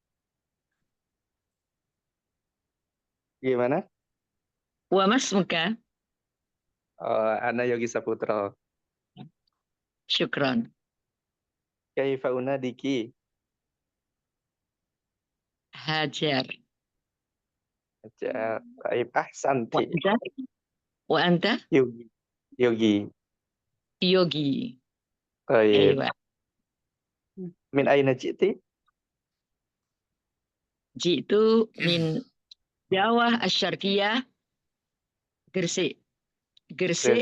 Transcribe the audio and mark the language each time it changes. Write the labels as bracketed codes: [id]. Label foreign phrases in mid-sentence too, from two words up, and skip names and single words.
[id] Gimana? [ar] وما اسمك? Ana Yogi Saputra. Syukran. كيف أناديك? Hajar. Taib Wa ahsanti. أنت وأنت? Yogi. Yogi. Yogi. Taib. Aywa. من أين جئت? جئت من جاوة الشرقية, Gresik. Gresik,